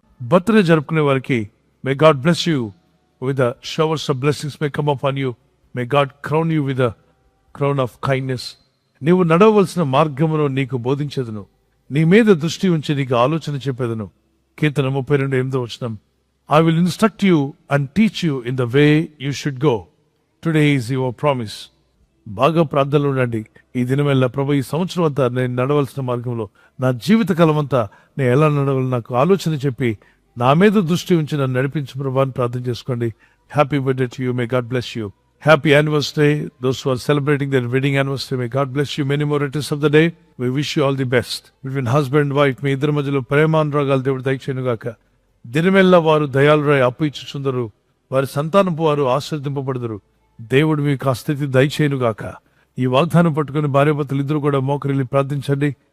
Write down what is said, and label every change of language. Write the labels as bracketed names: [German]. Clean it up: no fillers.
[Telugu] Birthday జరుపుకునే వారికి [English] May God bless you with showers of blessings may come upon you. May God crown you with crown of kindness. [Telugu] నీవు నడవవలసిన మార్గమును నీకు బోధించదును, నీ మీద దృష్టి ఉంచి నీకు ఆలోచన చెప్పేదను. [English] కీర్తన 32:8 I will instruct you and teach you in the way you should go. Today is your promise. [Telugu] బాగా ప్రార్థనలు ఉండండి. ఈ దినమెల్లా ప్రభు, ఈ సంవత్సరం అంతా నేను నడవలసిన మార్గంలో, నా జీవిత కాలం అంతా నేను ఎలా నడవాలి నాకు ఆలోచన చెప్పి నా మీద దృష్టి ఉంచి నన్ను నడిపించు ప్రభు అని ప్రార్థన చేసుకోండి. [English] Happy birthday to you. May God bless you. Happy anniversary, those who are celebrating their wedding anniversary. May God bless you. Many more returns of the day. We wish you all the best. Between husband and wife, [Telugu] మీ ఇద్దరి మధ్యలో ప్రేమానురాగాలు దేవుడు దయచేయునుగాక. దినమెల్లా వారు దయాళురై అప్పు ఇచ్చుచుందరు, వారి సంతానపు వారు ఆశీర్వదింపబడుదురు. దేవుడు మీకు ఆ స్థితి దయచేయునుగాక. ఈ వాగ్దానం పట్టుకుని భార్యాభర్తలు ఇద్దరు కూడా మోకరిల్లి ప్రార్థించండి.